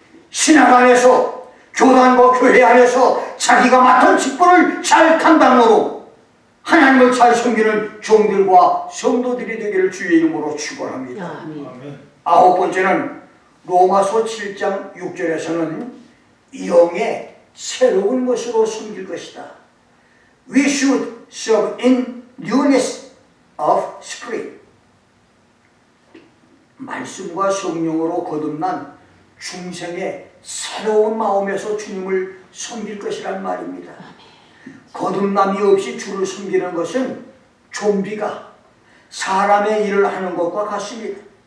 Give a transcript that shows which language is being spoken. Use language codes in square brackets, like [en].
[ko] 신앙 안에서, 교단과 교회 안에서 자기가 맡은 직분을 잘 감당으로 하나님을 잘 섬기는 종들과 성도들이 되기를 주의 이름으로 축원합니다. 아멘. 아홉 번째는 로마서 7장 6절에서는 영의 새로운 것으로 섬길 것이다. [en] We should serve in newness of spirit. [ko] 말씀과 성령으로 거듭난 중생의 새로운 마음에서 주님을 섬길 것이란 말입니다. 거듭남이 없이 주를 섬기는 것은 좀비가 사람의 일을 하는 것과 같습니다.